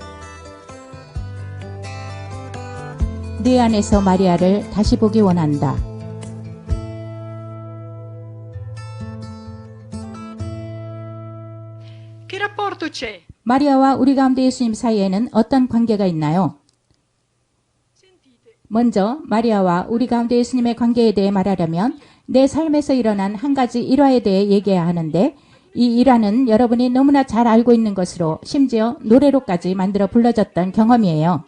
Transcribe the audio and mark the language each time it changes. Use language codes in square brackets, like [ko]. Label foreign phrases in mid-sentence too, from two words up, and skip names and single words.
[ko] 네 안에서 마리아를 다시 보기 원한다. [it] che rapporto c'è? [ko] 마리아와 우리 가운데 예수님 사이에는 어떤 관계가 있나요? 먼저 마리아와 우리 가운데 예수님의 관계에 대해 말하려면 내 삶에서 일어난 한 가지 일화에 대해 얘기해야 하는데 이 일화는 여러분이 너무나 잘 알고 있는 것으로 심지어 노래로까지 만들어 불러졌던 경험이에요.